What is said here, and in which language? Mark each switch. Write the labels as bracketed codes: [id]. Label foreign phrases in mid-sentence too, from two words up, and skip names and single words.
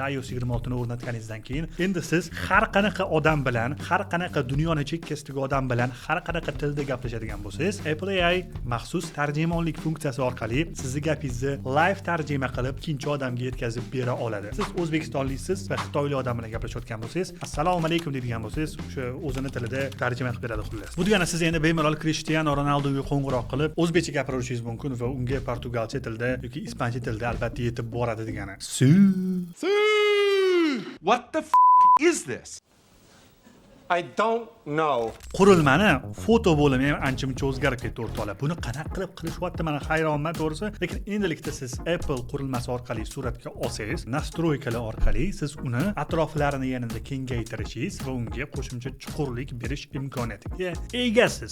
[uz] iOS 26 ni o'rnatganingizdan keyin endi siz har qanaqa odam bilan, har qanaqa dunyoni chekkasidagi odam bilan, har qanaqa tilda gaplashadigan bo'lsangiz, Apple AI maxsus tarjimonlik funksiyasi orqali sizni gapingizni live tarjima qilib ikkinchi odamga yetkazib bera oladi. Siz o'zbekistonliksiz va xitoylik odam bilan gaplashayotgan bo'lsangiz, [ar] السلام عليكم [uz] deydigan bo'lsangiz, o'sha o'zini tilida tarjima qilib beradi xullas. Bu degani siz endi bemalol Cristiano Ronaldoga qo'ng'iroq qilib, o'zbekcha gapirishingiz mumkin va unga portugalcha tilda yoki ispancha tilda albatta yetib boradi degani. [en] What the is this? I don't know. [uz] Qurilmani foto bo'limi ham ancha-muncha o'zgarib ketdi o'rtoqlar. Buni qanaqa qilib qilishyapti, men hayronman to'g'risi. Lekin endilikda siz Apple qurilmasi orqali suratga olsangiz, nastroykalar orqali siz uni atroflarini yanada kengaytirishingiz va unga qo'shimcha chuqurlik berish imkoniyatiga egasiz.